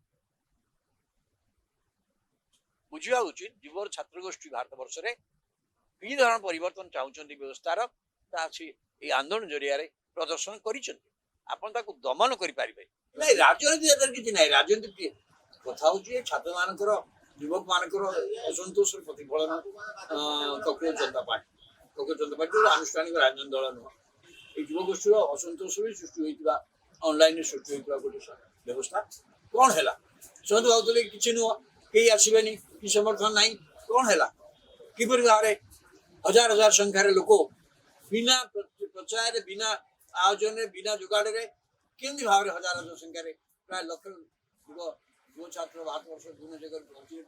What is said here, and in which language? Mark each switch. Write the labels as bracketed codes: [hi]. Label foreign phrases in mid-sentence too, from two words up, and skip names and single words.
[or] ବୁଝିବା ଉଚିତ ଯୁବର ଛାତ୍ର ଗୋଷ୍ଠୀ ଭାରତ ବର୍ଷରେ କି ଧରଣ ପରିବର୍ତ୍ତନ ଚାହୁଁଛନ୍ତି ବ୍ୟବସ୍ଥାର, ତା ଏଇ ଆନ୍ଦୋଳନ ଜରିଆରେ ପ୍ରଦର୍ଶନ କରିଛନ୍ତି। ଆପଣ ତାକୁ ଦମନ କରିପାରିବେ ନାଇଁ। ରାଜନୀତି ଏଥିରେ କିଛି ନାହିଁ। ରାଜନୀତି କଥା ହଉଛି ଛାତ୍ର ମାନଙ୍କର, ଯୁବକ ମାନଙ୍କର ଅସନ୍ତୋଷର ପ୍ରତିଫଳନ। କକରୋଜ ଜନତା ପାର୍ଟି ଆନୁଷ୍ଠାନିକ ରାଜନୈତିକ ଦଳ ନୁହଁ। [bn] এই যুবগোষ্ঠীর অসন্তোষ সৃষ্টি হয়েছিল, অনলাইনে সৃষ্টি হয়েছিল গোটে ব্যবস্থা। [or] কଣ ହେଲା? ସେମାନେ ଭାବୁଥିଲେ କିଛି ନୁହଁ, କେହି ଆସିବେନି, କି ସମର୍ଥନ ନାହିଁ। କଣ ହେଲା? କିପରି ଭାବରେ ହଜାର ହଜାର ସଂଖ୍ୟାରେ ଲୋକ ବିନା ପ୍ରଚାରରେ, ବିନା ଆୟୋଜନରେ, ବିନା ଯୋଗାଡ଼ରେ କେମିତି ଭାବରେ ହଜାର ହଜାର ସଂଖ୍ୟାରେ ପ୍ରାୟ ଲକ୍ଷ ଯୁବ ଛାତ୍ର ଭାରତବର୍ଷ ବିଭିନ୍ନ ଜାଗାରେ ପହଞ୍ଚିଲେ।